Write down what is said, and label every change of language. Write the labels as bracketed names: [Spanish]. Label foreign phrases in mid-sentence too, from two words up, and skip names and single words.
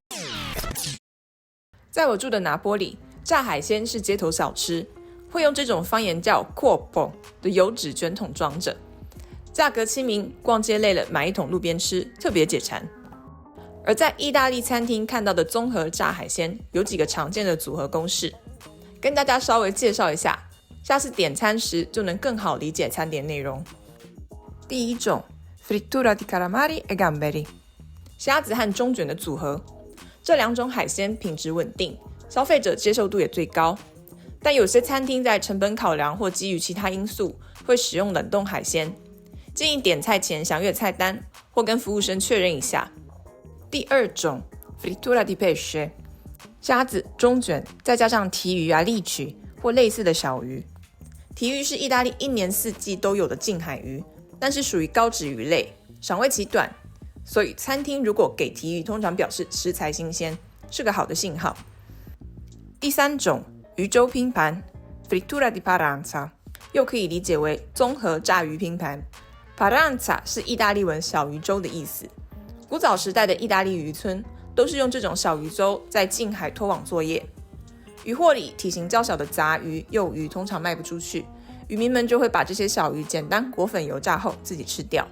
[Chinese] 在我住的拿波里，炸海鲜是街头小吃，会用这种方言叫 corpo 的油纸卷筒装着，价格亲民，逛街累了买一桶路边吃，特别解馋。而在意大利餐厅看到的综合炸海鲜有几个常见的组合公式，跟大家稍微介绍一下，下次点餐时就能更好理解餐点内容。 [Italian] 第一种 frittura di calamari e gamberi， [Chinese] 虾子和中卷的组合，这两种海鲜品质稳定，消费者接受度也最高，但有些餐厅在成本考量或基于其他因素会使用冷冻海鲜，建议点菜前详阅菜单或跟服务生确认一下。 [Italian] 第二种 frittura di pesce， [Chinese] 虾子、中卷再加上提鱼啊、利曲或类似的小鱼。提鱼是意大利一年四季都有的近海鱼，但是属于高脂鱼类，赏味期短，所以餐厅如果给提鱼，通常表示食材新鲜，是个好的信号。第三种鱼粥拼盘 [Italian] frittura di paranza， [Chinese] 又可以理解为综合炸鱼拼盘。paranza 是意大利文小鱼粥的意思。古早时代的意大利渔村都是用这种小鱼粥在近海拖网作业，渔获里体型较小的杂鱼、幼鱼通常卖不出去，渔民们就会把这些小鱼简单裹粉油炸后自己吃掉。